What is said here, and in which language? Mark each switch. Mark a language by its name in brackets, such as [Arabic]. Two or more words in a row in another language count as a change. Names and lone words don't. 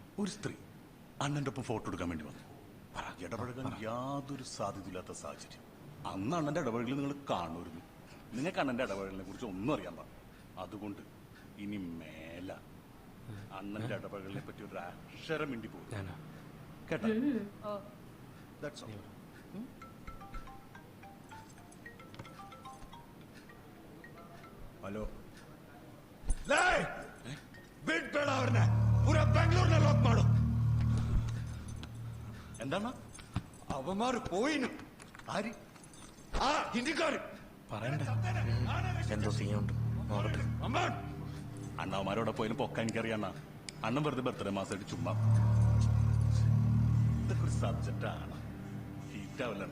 [Malayalam] ഒരു സ്ത്രീ അണ്ണന്റെ ഒപ്പം ഫോട്ടോ എടുക്കാൻ വേണ്ടി വന്നു. ഇടപഴകാൻ യാതൊരു സാധ്യതയില്ലാത്ത സാഹചര്യം. അന്ന് അണ്ണന്റെ ഇടപഴകൽ നിങ്ങൾ കാണുമായിരുന്നു. നിങ്ങൾക്ക് അണ്ണന്റെ ഇടപഴകലിനെ കുറിച്ച് ഒന്നും അറിയാൻ പാടില്ല. അതുകൊണ്ട് ഇനി മേല അണ്ണന്റെ ഇടപഴകലിനെ പറ്റി ഒരു അക്ഷരം മിണ്ടി പോകും കേട്ടോ. [English] That's all. [Malayalam] ഹലോ, [Kannada] ಬಿಡ್ಬೇಡ ಅವ್ರನ್ನ, ಪೂರ ಬೆಂಗಳೂರಿನ ಲಾಕ್ ಮಾಡು. [Malayalam] എന്താണ് അവന്മാര് പോയിന്? ആര്? ആ ഹിന്ദിക്കാര്. പറയണ്ട, എന്തോ സീനുണ്ട്, നോക്കട്ടെ. അണ്ണാവന്മാരോടെ പോയാലും പൊക്ക എനിക്കറിയാണ്ണ. അണ്ണൻ വെറുതെ ബർത്ത്ഡേ മാസമായിട്ട് ചുമ്മാ. ഇതൊക്കെ ഒരു സബ്ജക്റ്റാണ്, ഹീറ്റാവില്ലണ്ണ.